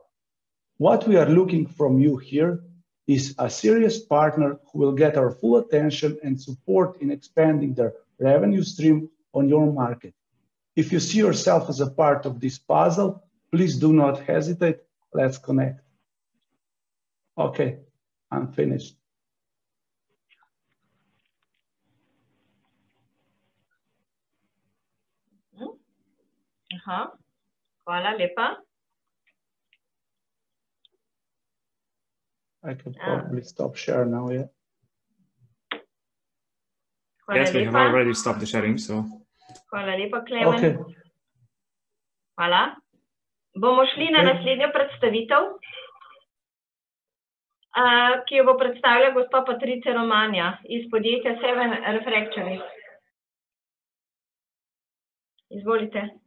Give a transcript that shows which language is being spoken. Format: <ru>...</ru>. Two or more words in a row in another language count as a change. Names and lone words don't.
<en>What we are looking from you here is a serious partner who will get our full attention and support in expanding their revenue stream on your market. If you see yourself as a part of this puzzle, please do not hesitate. Let's connect. Okay, I'm finished.</en> <sl>Hvala lepa.</sl> <en>I can probably stop share now, yeah? Yes, we have already stopped the sharing, so.</en> <sl>Hvala lepa, Klemen. Okay. Hvala. Bomo šli na naslednjo predstavitev, ki jo bo predstavila gospa Patricia Romanja iz podjetja Seven Refractories. Izvolite.</sl>